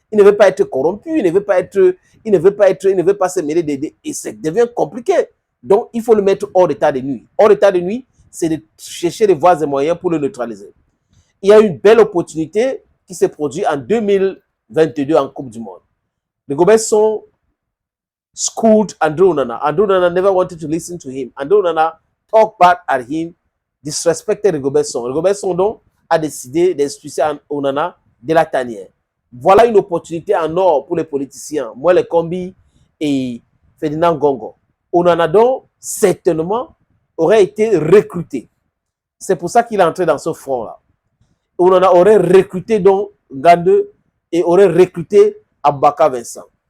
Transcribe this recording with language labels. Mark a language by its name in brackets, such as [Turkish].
[French] Il ne veut pas être corrompu, il ne veut pas se mêler et ça devient compliqué. Donc, il faut le mettre hors d'état de nuit. Hors d'état de nuit, c'est de chercher les voies et moyens pour le neutraliser. Il y a une belle opportunité qui s'est produite en 2022 en Coupe du Monde. [English] Les Gobesson schooled Andrew Onana. Andrew Onana never wanted to listen to him. Andrew Onana talked back at him, disrespected Rigobert-Song. [French] Rigobert-Song donc a décidé d'expulser Onana de la tanière. Voilà une opportunité en or pour les politiciens. Moi, les Kombi et Ferdinand Gongo. Onana donc certainement aurait été recruté. C'est pour ça qu'il est entré dans ce front-là. Onana aurait recruté donc Ngande et aurait recruté Aboubacar Vincent.